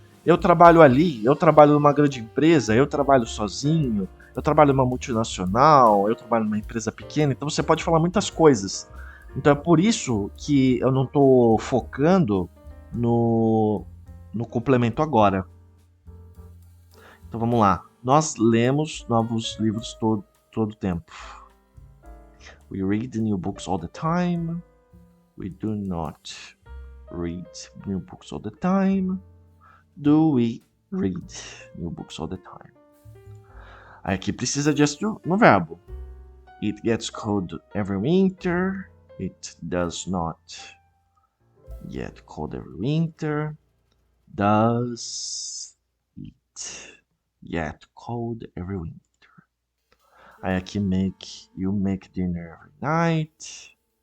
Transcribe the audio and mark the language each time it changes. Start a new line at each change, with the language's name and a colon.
Portuguese: Eu trabalho ali, eu trabalho numa grande empresa, eu trabalho sozinho, eu trabalho numa multinacional, eu trabalho numa empresa pequena, então você pode falar muitas coisas. Então é por isso que eu não estou focando no complemento agora. Então vamos lá. Nós lemos novos livros todo o tempo.
English: We read new books all the time. We do not read new books all the time. Do we read new books all the time?
Portuguese: Aí aqui precisa de S no verbo.
English: It gets cold every winter. It does not get cold every winter. Does it get cold every winter?
Portuguese: Aí aqui
English: you make dinner every night.